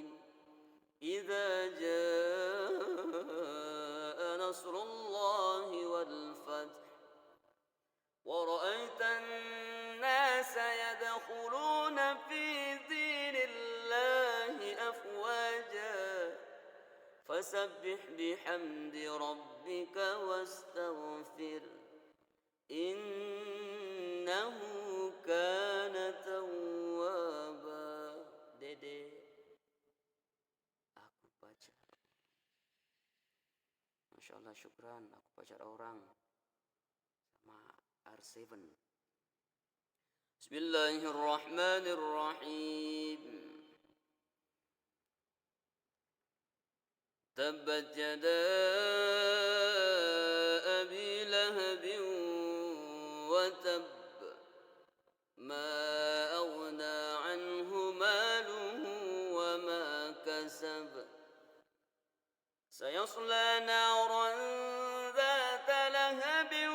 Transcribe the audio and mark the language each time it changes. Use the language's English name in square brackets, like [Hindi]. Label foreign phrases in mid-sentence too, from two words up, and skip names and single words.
[Arabic] إذا جاء نصر الله والفتح ورأيت الناس يدخلون في دين الله أفواجا فسبح بحمد ربك واستغفر إنه كان توابا. [Indonesian] Dede, aku baca. [Arabic] ما شاء الله، شكرا. [Indonesian] Aku pacar orang sama R7. [Arabic] بسم الله الرحمن الرحيم. تبت يدا أبي لهب وتب ما أغنى عنه ماله وما كسب سيصلى نارا ذات لهب